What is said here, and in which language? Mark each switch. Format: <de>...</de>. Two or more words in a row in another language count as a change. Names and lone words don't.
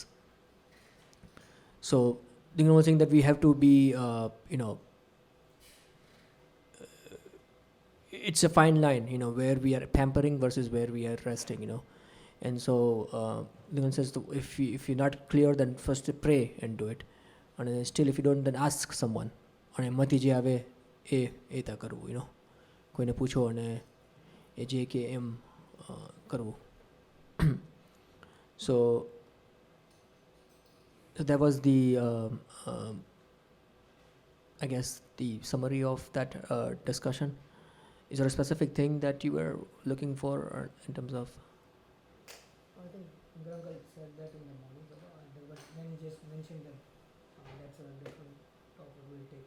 <en>So the only thing that we have to be it's a fine line, where we are pampering versus where we are resting, and so the one says if you're not clear, then first pray and do it, and then still if you don't, then ask someone, and</en> <gu>મતિ જે આવે એ તો કરવું, કોઈને પૂછો અને એ જે કે એમ કરવું.</gu> <en>So that was the I guess the summary of that discussion. Is there a specific thing that you were looking for in terms of? I think Grangal said that in the morning, but then he just mentioned that that's a different topic we'll take.</en>